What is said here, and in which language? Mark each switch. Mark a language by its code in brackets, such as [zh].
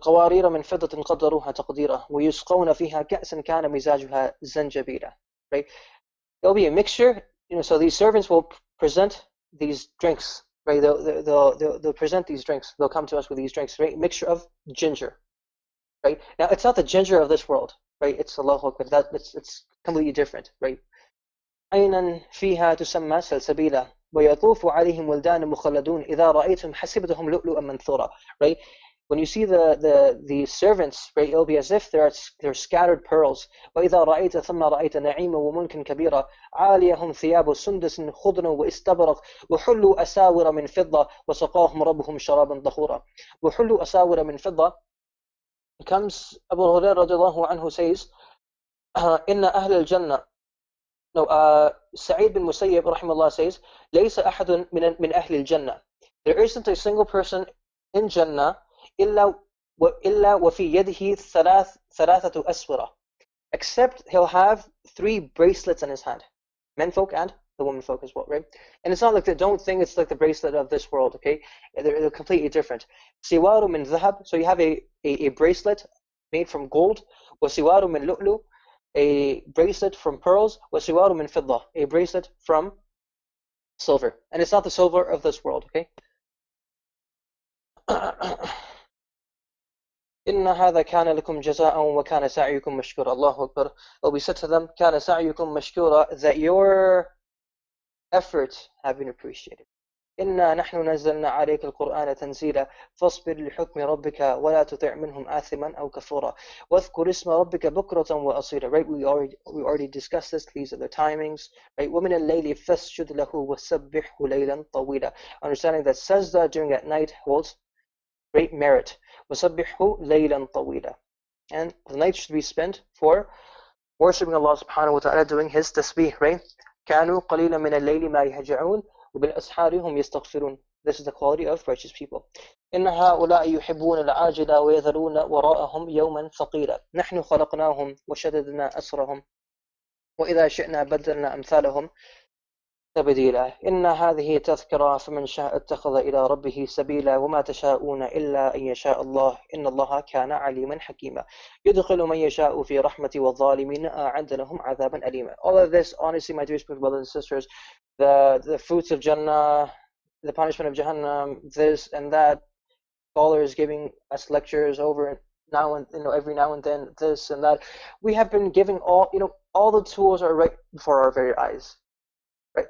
[ar] قوارير من فضة قدروها تقديرا ويسقون فيها كأسا كان مزاجها زنجبيلا. [en] Right? There'll be a mixture. So these servants will present these drinks. Right? They'll present these drinks. They'll come to us with these drinks. Right? Mixture of ginger. Right? Now it's not the ginger of this world. Right? It's Allahu Akbar. It's completely different. Right? [ar] عينا فيها تسمى سلسبيلا ويطوف عليهم ولدان مخلدون إذا رأيتهم حسبتهم لؤلؤا منثورا. [en] Right? When you see the servants, right, it'll be as if they're scattered pearls. [ar] وإذا رأيت ثم رأيت نعيما وملكا كبيرا عاليهم ثياب سندس خضر واستبرق وحلوا أساور من فضة وسقاهم ربهم شرابا طهورا. وحلوا أساور من فضة. [en] Comes Abu Hurairah radiallahu anhu says [ar] إن أهل الجنة. [en] No, Sa'id bin Musayyib rahimahullah says, [ar] ليس أحد من أهل الجنة. [en] There isn't a single person in Jannah [ar] إلا وفي يده ثلاثة أسورة, [en] except he'll have three bracelets in his hand. Menfolk and the womenfolk as well, right? And it's not like don't think it's like the bracelet of this world, okay? They're completely different. [ar] سوار من ذهب, [en] so you have a bracelet made from gold. [ar] وسوار من لؤلؤ, [en] a bracelet from pearls. [ar] وسوار من فضة, [en] a bracelet from silver. And it's not the silver of this world, okay? [ar] إن هذا كان لكم جزاء وكان سعيكم مشكورا. الله أكبر. [en] Well, we said to them, [ar] كان سعيكم مشكورا, [en] that your efforts have been appreciated. [ar] إنا نحن نزلنا عليك القرآن تنزيلا فاصبر لحكم ربك ولا تطع منهم آثما أو كفورا واذكر اسم ربك بكرة وأصيلا. [en] Right, we already discussed this. These are the timings. [ar] Right, ومن الليل فاسجد له وسبحه ليلا طويلا. [en] Understanding that sajda during at night holds great merit. [ar] وسبحه ليلا طويلا. [en] And the night should be spent for worshiping Allah subhanahu wa ta'ala, doing his tasbih, right? [ar] كانوا قليلا من الليل ما يهجعون وبالأسحار هم يستغفرون. [en] This is the quality of righteous people. [ar] إن هؤلاء يحبون العاجلة ويذرون وراءهم يوما ثقيلا نحن خلقناهم وشددنا أسرهم وإذا شئنا بدلنا أمثالهم تبديلا إن هذه تذكرة فمن شاء اتخذ إلى ربه سبيلا وما تشاءون إلا أن يشاء الله إن الله كان عليما حكيما يدخل من يشاء في رحمته والظالمين أعد لهم عذابا أليما. [en] All of this, honestly, my dear brothers and sisters, the fruits of Jannah, the punishment of Jahannam, this and that, scholars giving us lectures over now and every now and then, this and that. We have been giving all the tools are right before our very eyes. Right?